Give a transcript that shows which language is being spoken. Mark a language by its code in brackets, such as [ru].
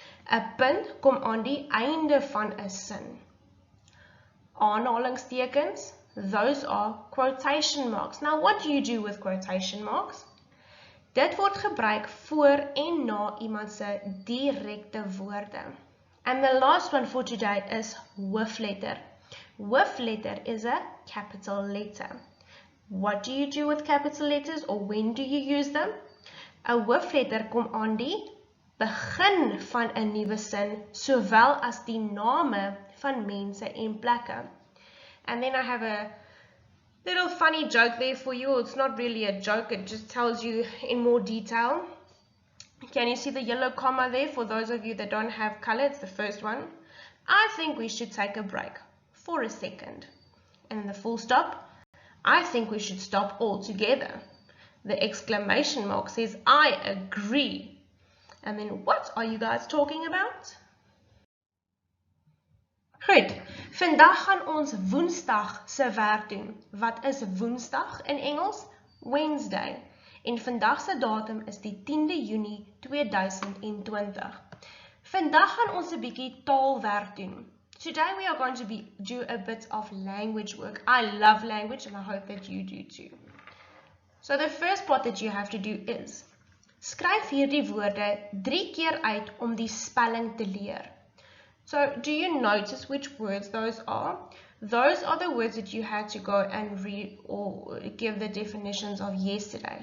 [af] 'n punt kom aan die einde van 'n sin. [en] Aanhalingstekens, those are quotation marks. Now what do you do with quotation marks? [af] Dit word gebruik voor en na iemand se direkte woorde. [en] And the last one for today is hoofletter. Hoofletter is a capital letter. What do you do with capital letters, or when do you use them? [af] 'n hoofletter kom aan die begin van 'n nuwe sin, sowel as die name van mense en plekke. [en] And then I have a little funny joke there for you. It's not really a joke, it just tells you in more detail. Can you see the yellow comma there? For those of you that don't have color, it's the first one. I think we should take a break for a second. And the full stop, I think we should stop altogether. The exclamation mark says, I agree. And then what are you guys talking about? [af] Goed, vandag gaan ons Woensdag se werk doen. Wat is Woensdag in Engels? Wednesday. En vandag se datum is die 10de Junie 2020. Vandag gaan ons 'n bietjie taalwerk doen. [en] Today we are going to do a bit of language work. I love language and I hope that you do too. So the first part that you have to do is, [af] skryf hierdie woorde 3 keer uit om die spelling te leer. [en] So do you notice which words those are? Those are the words that you had to go and read or give the definitions of yesterday.